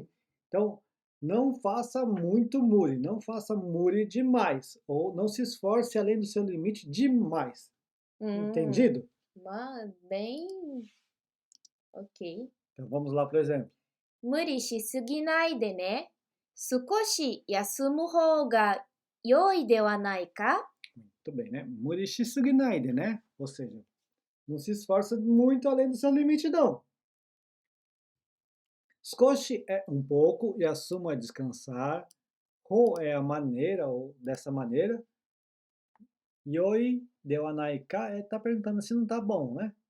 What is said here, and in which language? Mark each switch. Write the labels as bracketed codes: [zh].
[pt] Hum, Então, não faça muito mure, não faça mure demais, ou não se esforce além do seu limite demais. hum. Entendido? Bem, ok. Então vamos lá, por exemplo. [ja] 無理しすぎないでね。少し休む方が良いではないか？ [pt] Muito bem, né? Murishi suginaide, né? Ou seja, não se esforça muito além do seu limite, não. Skoshi é um pouco e assumo é descansar. Ho é a maneira, ou dessa maneira. Yoi deu anaika é tá perguntando se não tá bom, né?